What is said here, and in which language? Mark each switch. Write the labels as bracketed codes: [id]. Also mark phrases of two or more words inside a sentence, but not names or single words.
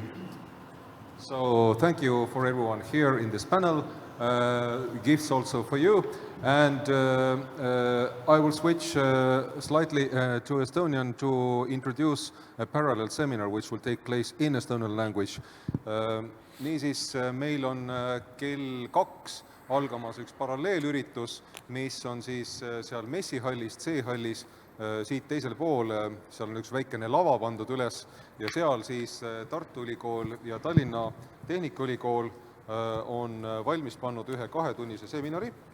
[en] So thank you for everyone here in this panel. Gifts also for you. And I will switch slightly to Estonian to introduce a parallel seminar which will take place in Estonian language. [et] Niisiis, meil on kell 2 algamas üks paralleelüritus, mis on siis seal messihallis, C-hallis, siit teisel pool, seal on üks väikene lava pandud üles ja seal siis Tartu Ülikool ja Tallinna Tehnikaülikool on valmis pannud ühe 2-tunnise seminari.